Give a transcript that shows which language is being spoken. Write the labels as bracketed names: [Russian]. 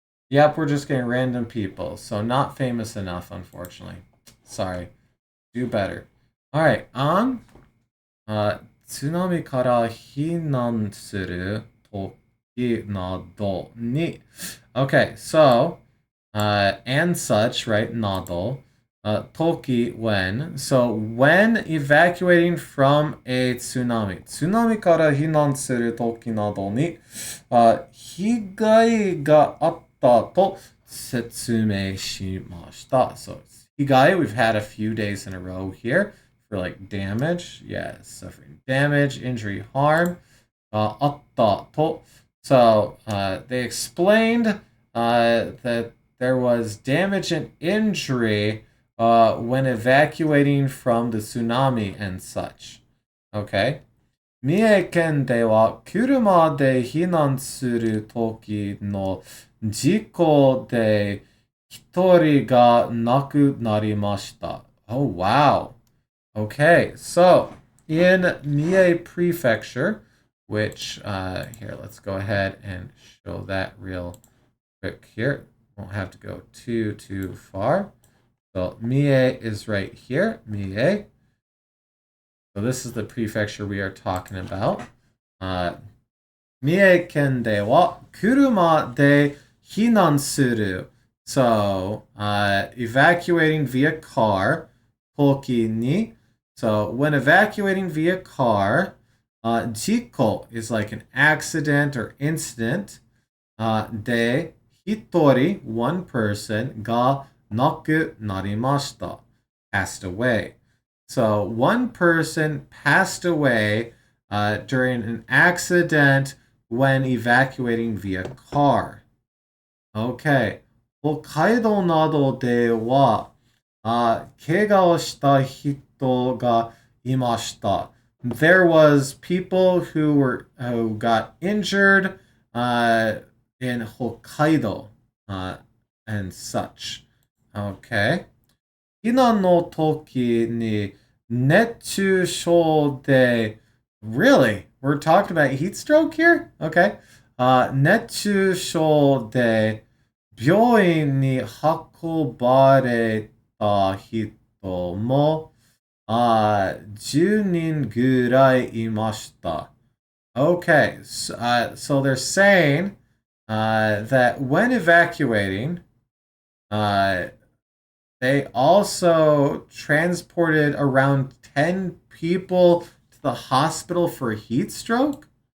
[English] Yep, we're just getting random people. So not famous enough, unfortunately. Sorry. Do better. Alright, on. [Japanese] 津波から避難する時などに [English] Okay, so, and such, right, など toki when. So when evacuating from a tsunami. [Japanese] Tsunami から避難する時などに、被害があったと説明しました。 [English] So 被害, we've had a few days in a row here for like damage. Yeah, suffering damage, injury, harm. [Japanese] あったと. [English] So they explained that there was damage and injury when evacuating from the tsunami and such. Okay. [Japanese] 三重県では車で避難する時の事故で一人が亡くなりました。 [English] Oh, wow. Okay, so in Mie Prefecture, which, here, let's go ahead and show that real quick here. Won't have to go too far. So Mie is right here, Mie. So this is the prefecture we are talking about. [Japanese] Mie ken de wa kuruma de hinan suru. [English] So evacuating via car, [Japanese] toki ni. [English] So when evacuating via car, jiko is like an accident or incident. [Japanese] De hitori, [English] one person, [Japanese] ga naku narimashita, [English] passed away. So one person passed away during an accident when evacuating via car. Okay. [Japanese] 北海道などでは、怪我をした人がいました。 [English] There was people who got injured in Hokkaido and such. Okay. [Japanese] 避難の時に熱中症で [English] Really? We're talking about heat stroke here? Okay. [Japanese] 熱中症で病院に運ばれた人も10人ぐらいいました。 [English] Okay, so they're saying that when evacuating, they also transported around 10 people to the hospital for heat stroke.